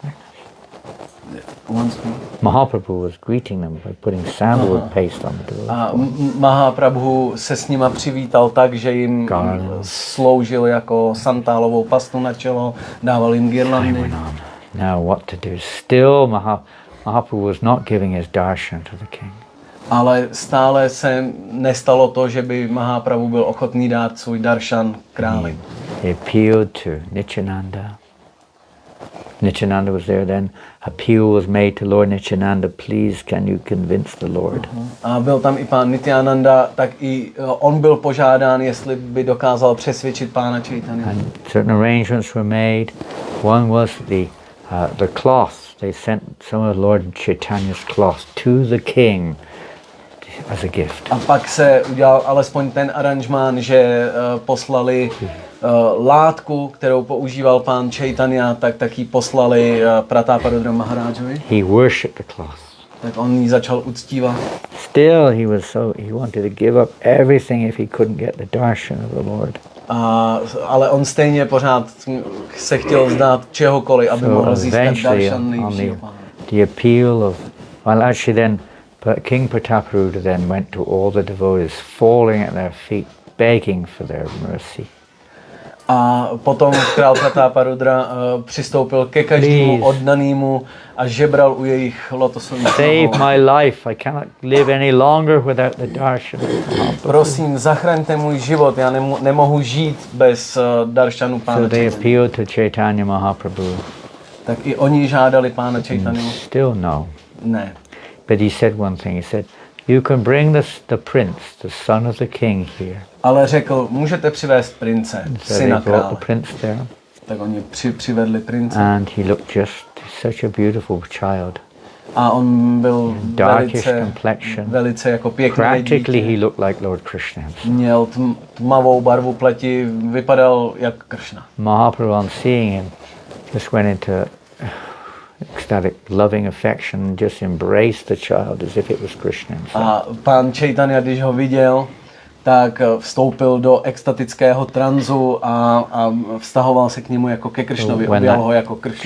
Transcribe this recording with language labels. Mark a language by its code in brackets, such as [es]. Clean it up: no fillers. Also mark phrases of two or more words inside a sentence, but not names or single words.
[en] Mahaprabhu was greeting them by putting sandalwood paste on the devotees. [cs] A Mahaprabhu se s nima přivítal tak, že jim sloužil jako santálovou pastu na čelo, dával jim girlandy. [en] Now what to do? Still Mahaprabhu was not giving his darshan to the king. [cs] Ale stále se nestalo to, že by Mahaprabhu byl ochotný dát svůj darshan králi. [en] He appealed to Nityananda. Nityananda was there then. Appeal was made to Lord Nityananda, please can you convince the Lord? [cs] A byl tam i pán Nityananda, tak i on byl požádán, jestli by dokázal přesvědčit pána Chaitanya. [en] And certain arrangements were made. One was the cloth. They sent some of Lord Chaitanya's cloth to the king as a gift. [cs] A pak se udělal alespoň ten aranžmán, že poslali látku, kterou používal pán Chaitanya, tak ji poslali Prataparudra Maharájovi. [en] He worshipped the cloth. [cs] Tak on ji začal uctívat. [en] Still he wanted to give up everything if he couldn't get the darshan of the Lord. [cs] Ale on stejně pořád se chtěl vzdát čehokoliv, aby mohl získat darshan nejvyššího pána. [en] The appeal of, well actually then King Prataparudra then went to all the devotees, falling at their feet, begging for their mercy. [cs] A potom král Prataparudra přistoupil ke každému oddanému a žebral u jejich lotosových nohou. [en] Save my life, I cannot live any longer without the darshan. [cs] Prosím, zachraňte můj život, já nemohu žít bez darshanu pána [en] So they [cs] Chaitanya. [en] appealed to Chaitanya Mahaprabhu. [cs] Tak i oni žádali pána Chaitanya. [en] Still no. [cs] Ne. [en] But he said one thing, he said, you can bring the prince, the son of the king here. [cs] Ale řekl, můžete přivést prince, [en] So [cs] syna [en] they brought [cs] krále. [en] the prince there. [cs] Tak oni přivedli prince. [en] And he looked just such a beautiful child. [cs] A on byl [en] Darkish complexion. [cs] velice jako pěkný [en] Practically [cs] dítě. [en] he looked like Lord Krishna himself. [cs] Měl tmavou barvu pleti, vypadal jak Kršna. [en] Mahaprabhu, on seeing him, just went into ecstatic loving affection and just embraced the child as if it was Krishna himself. [cs] A pán Chaitanya, když ho viděl, tak vstoupil do extatického tranzu a vztahoval se k němu jako ke Kršnovi, objal ho jako Kršnu.